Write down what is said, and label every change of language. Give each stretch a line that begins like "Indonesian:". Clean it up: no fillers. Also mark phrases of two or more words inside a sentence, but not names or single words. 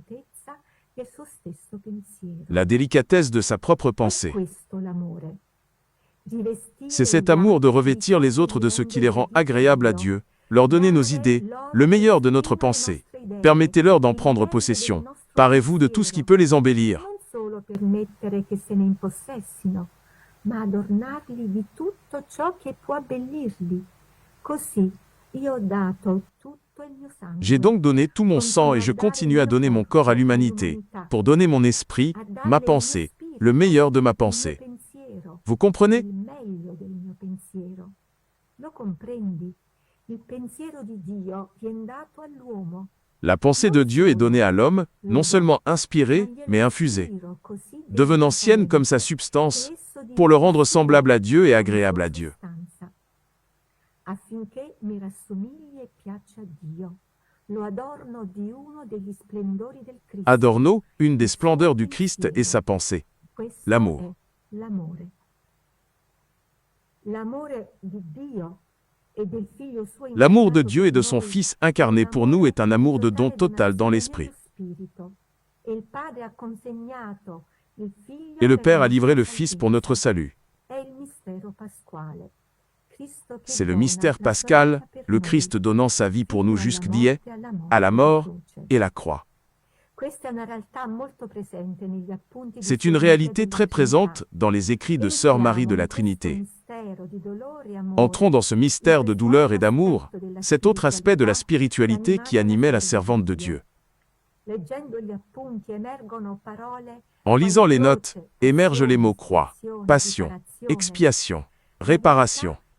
French: La délicatesse de sa propre pensée. C'est cet amour de revêtir les autres de ce qui les rend agréables à Dieu, leur donner nos idées, le meilleur de notre pensée. Permettez-leur d'en prendre possession. Parez-vous de tout ce qui peut les embellir.
Italian: Ma adornarli di tutto ciò che può abbellirli. Così io ho dato tutto il mio sangue.
French: J'ai donc donné tout mon sang et je continue à donner mon corps à l'humanité, pour donner mon esprit, ma pensée, le meilleur de ma pensée. Vous comprenez?
Italian: Il meglio del mio pensiero. Lo comprendi? Il pensiero di Dio viene dato all'uomo.
French: La pensée de Dieu est donnée à l'homme, non seulement inspirée, mais infusée, devenant sienne comme sa substance, pour le rendre semblable à Dieu et agréable à Dieu.
Italian: Affinché mi rassomigli e piaccia a Dio. Lo adorno di uno degli splendori del Cristo. Adorno,
French: une des splendeurs du Christ est sa pensée,
Italian: Questo
French: l'amour.
Italian: è l'amore. L'amore di Dio e del Figlio suo
French: L'amour de
Italian: incarnato
French: Dieu et de
Italian: su
French: son
Italian: noi.
French: Fils incarné pour nous est un amour de don total dans l'esprit.
Italian: E il Padre ha consegnato il Figlio
French: Et le
Italian: per
French: Père a
Italian: la
French: livré le
Italian: nostra
French: Fils pour notre salut.
Italian: È il mistero pasquale. Cristo che
French: C'est le
Italian: dona la
French: mystère
Italian: sua
French: pascal,
Italian: vita per
French: le
Italian: noi,
French: Christ donnant sa vie pour nous
Italian: fino alla
French: jusqu'dié,
Italian: morte e
French: à la mort
Italian: croce.
French: et la croix.
Italian: Questa è una realtà molto presente negli appunti di
French: C'est une
Italian: Sua
French: réalité
Italian: Maria
French: très
Italian: della
French: présente
Italian: Trinità.
French: dans les écrits de Sœur Marie de la Trinité. Entrons Entrons dans ce mystère de douleur et d'amour, cet autre aspect de la spiritualité qui animait la servante de Dieu. En lisant les notes, émergent les mots croix, passion, expiation, réparation.